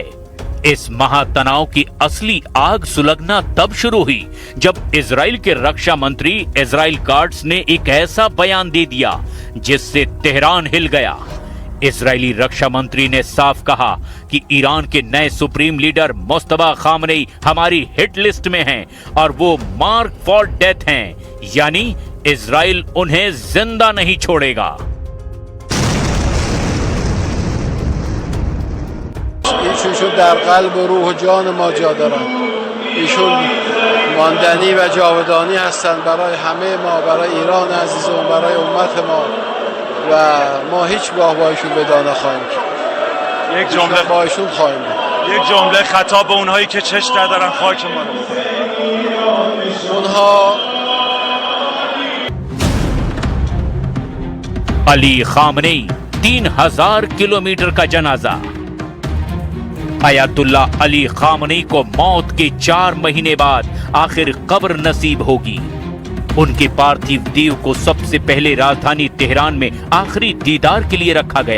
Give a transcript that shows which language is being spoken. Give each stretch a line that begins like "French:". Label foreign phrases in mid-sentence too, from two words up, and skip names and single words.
Hindi: इस महातनाव की असली आग सुलगना तब शुरू हुई जब इजराइल के रक्षा मंत्री इजराइल काट्ज ने एक ऐसा बयान दे दिया जिससे तेहरान हिल गया। इजरायली रक्षा मंत्री ने साफ कहा कि ईरान के नए
English: supreme leader
Hindi: मुस्तफा खामनेई हमारी
English: hit list
Hindi: में हैं और वो
English: mark for death
Hindi: हैं, यानी इजराइल उन्हें जिंदा नहीं छोड़ेगा।
Persian: ایشون در قلب و روح و جان ما جا دارن. ایشون ماندنی و جاودانی هستند برای همه ما، برای ایران عزیزمون، برای امت ما و ما هیچگاه با ایشون ودا نخواهیم کرد. یک جمله با ایشون خواهیم بود. یک جمله خطاب به اونهایی که چشم ندارن خاک ما رو. اونها
Hindi: अली खामनेई 3000 किलोमीटर का जनाजा। अयातुल्ला अली खामनेई को मौत के 4 महीने बाद आखिर कब्र नसीब होगी। उनके पार्थिव देह को सबसे पहले राजधानी तेहरान में आखिरी दीदार के लिए रखा गया।